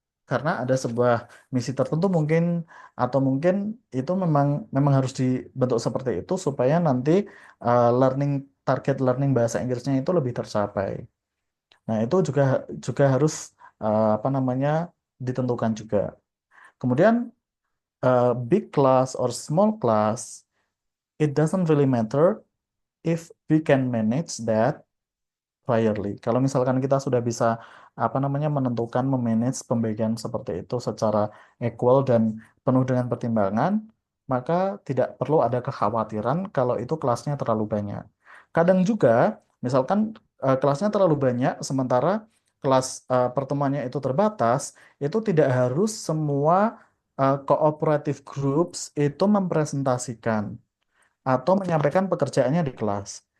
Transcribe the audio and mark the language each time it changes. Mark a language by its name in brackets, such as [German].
[Indonesian] karena ada sebuah misi tertentu mungkin, atau mungkin itu memang harus dibentuk seperti itu supaya nanti target learning bahasa Inggrisnya itu lebih tercapai. Nah, itu juga harus apa namanya ditentukan juga. Kemudian [English] big class or small class, it doesn't really matter if we can manage that priorly. [Indonesian] Kalau misalkan kita sudah bisa apa namanya menentukan memanage pembagian seperti itu secara equal dan penuh dengan pertimbangan, maka tidak perlu ada kekhawatiran kalau itu kelasnya terlalu banyak. Kadang juga misalkan kelasnya terlalu banyak sementara kelas pertemuannya itu terbatas, itu tidak harus semua cooperative groups itu mempresentasikan atau menyampaikan pekerjaannya di kelas.